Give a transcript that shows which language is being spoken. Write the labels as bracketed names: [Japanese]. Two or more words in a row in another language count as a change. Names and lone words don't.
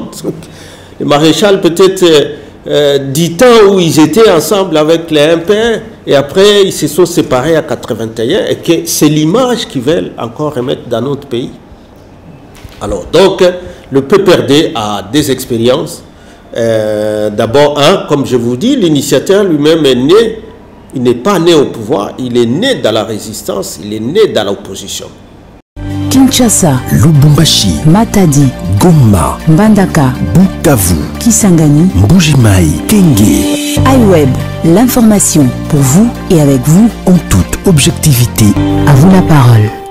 [French] Le maréchal peut-être 10 ans où ils étaient ensemble avec les MPR et après ils se sont séparés à 81 et que c'est l'image qu'ils veulent encore remettre dans notre pays. Alors donc le PPRD a des expériences. D'abord, comme je vous dis, l'initiateur lui-même est né, il n'est pas né au pouvoir, il est né dans la résistance, il est né dans l'opposition. Kinshasa, Lubumbashi, Matadi, Goma, Mbandaka, Bukavu, Kisangani, Mbuji-Mayi, Kenge. iWeb, l'information pour vous et avec vous En toute objectivité. À vous la parole.